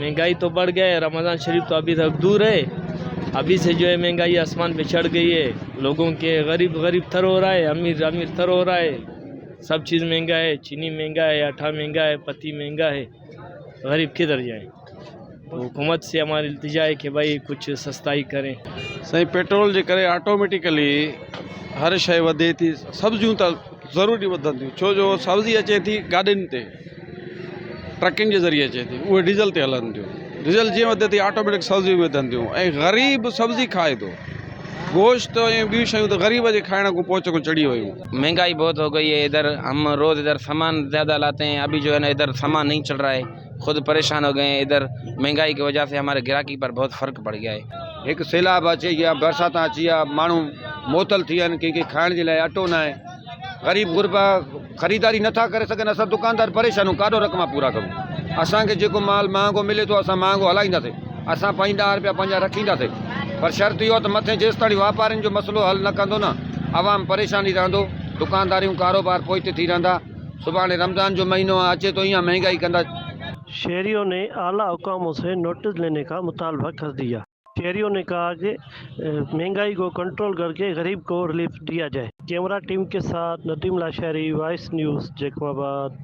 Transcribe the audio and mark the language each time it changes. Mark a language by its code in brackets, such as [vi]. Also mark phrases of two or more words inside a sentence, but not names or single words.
[ur] مہنگائی تو بڑھ گیا، رمضان شریف تو ابھی تک دور ہے۔ ابھی سے جو ہے مہنگائی آسمان پے چڑھ گئی ہے. لوگوں کے غریب غریب تر ہو رہا ہے، امیر امیر تر ہو رہا ہے. سب چیز مہنگا ہے، چینی مہنگا ہے، آٹا مہنگا ہے، پتی مہنگا ہے. غریب کدھر جائے? تو حکومت سے ہماری التجا ہے کہ بھائی کچھ سستائی کریں. [sd] सही पेट्रोल जे करे ऑटोमेटिकली हर शइ वधे थी। सब्जियूं त ज़रूरी वधनि थियूं, छो जो सब्जी अचे थी गाॾियुनि ते, ट्रकिंग जे ज़रिए अचे थी, उहे डीज़ल ते हलनि थियूं। डीज़ल जीअं वधे थी ऑटोमेटिक सब्जी वधनि थियूं ऐं ग़रीब सब्जी खाए थो। गोश्त ऐं ॿियूं शयूं त ग़रीब जे खाइण खां पोइ चङो चढ़ी वियूं। [ur] مہنگائی بہت ہو گئی ہے. ادھر ہم روز ادھر سامان زیادہ لاتے ہیں، ابھی جو ہے نا ادھر سامان نہیں چل رہا ہے، خود پریشان ہو گئے ہیں. ادھر مہنگائی کی وجہ سے ہمارے گاہکی پر بہت فرق پڑ گیا ہے. [sd] एक सैलाब अचे या बरसात अची या माण्हू मोतल थी विया आहिनि, कंहिंखे खाइण जे लाइ अटो न आहे। ग़रीब गुरबा ख़रीदारी नथा करे सघनि। असां दुकानदार परेशान आहियूं, काॾो रक़म पूरा करूं। असांखे जेको माल महांगो मिले थो असां महांगो हलाईंदासीं। असां पंहिंजा 10 रुपया पंहिंजा रखींदासीं, पर शर्त इहो त मथे जेसि ताईं वापारियुनि जो मसइलो हल न कंदो न, आवाम परेशानी रहंदो। दुकानदारियूं कारोबार पोइते थी रहंदा। सुभाणे रमज़ान जो महीनो अचे तो ईअं महंगाई कंदा। [ur] شہریوں نے اعلیٰ حکاموں سے نوٹس لینے کا مطالبہ کر دیا. شہریوں نے کہا کہ مہنگائی کو کنٹرول کر کے غریب کو ریلیف دیا جائے. کیمرا ٹیم کے ساتھ ندیم لاشاری، وائس نیوز، جیکب آباد.